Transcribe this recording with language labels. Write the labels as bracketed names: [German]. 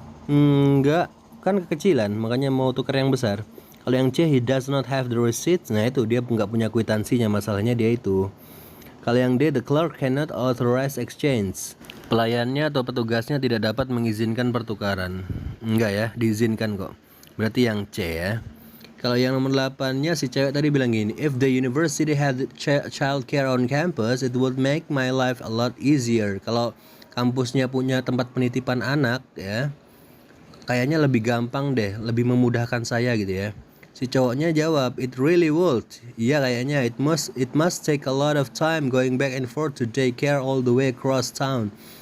[Indonesian] Enggak, kan kekecilan, makanya mau tukar yang besar. Kalau yang C, [English] he does not have the receipt. [Indonesian] Nah itu dia nggak punya kwitansinya, masalahnya dia itu. Kalau yang D, [English] the clerk cannot authorize exchange. [Indonesian] Pelayannya atau petugasnya tidak dapat mengizinkan pertukaran. Enggak ya, diizinkan kok. Berarti yang C ya. Kalau yang nomor 8-nya si cewek tadi bilang gini, [English] "If the university had child care on campus, it would make my life a lot easier." [Indonesian] Kalau kampusnya punya tempat penitipan anak ya, kayaknya lebih gampang deh, lebih memudahkan saya gitu ya. Si cowoknya jawab, [English] "It really would." [Indonesian] Iya kayaknya, [English] it must take a lot of time going back and forth to take care all the way across town.